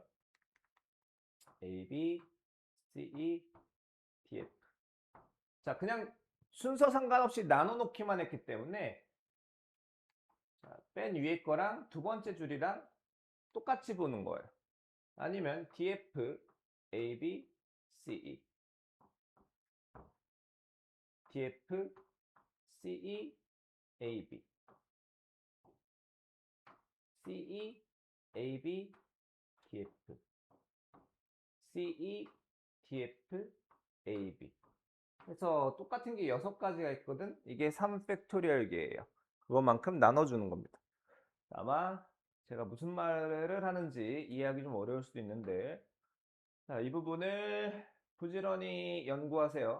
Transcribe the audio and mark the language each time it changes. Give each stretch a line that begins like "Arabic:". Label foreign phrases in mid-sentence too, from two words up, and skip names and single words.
English: A, B, C, E, DF.
Korean: 자, 그냥 순서 상관없이 나눠 놓기만 했기 때문에 자, 맨 위에 거랑 두 번째 줄이랑 똑같이 보는 거예요. 아니면
English: DF, AB, CE, DF, CE, AB, CE, AB, DF, CE, DF, AB.
Korean: 그래서 똑같은 게 6가지가 있거든. 이게 3팩토리얼계예요. 그것만큼 나눠주는 겁니다. 아마 제가 무슨 말을 하는지 이해하기 좀 어려울 수도 있는데, 자, 이 부분을 부지런히 연구하세요.